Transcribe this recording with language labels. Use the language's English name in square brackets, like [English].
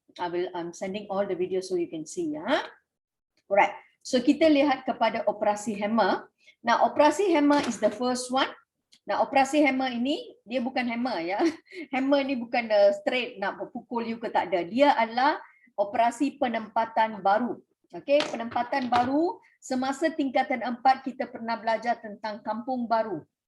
[English] I'm sending all the videos so you can see. Alright. [Malay] So kita lihat kepada operasi hammer. [English] Now, operasi hammer is the first one. [Malay] Nah, operasi hammer ini dia bukan hammer ya. Hammer ni bukan straight nak pukul you ke tak ada. Dia adalah operasi penempatan baru. Okey, penempatan baru semasa tingkatan 4 kita pernah belajar tentang kampung baru.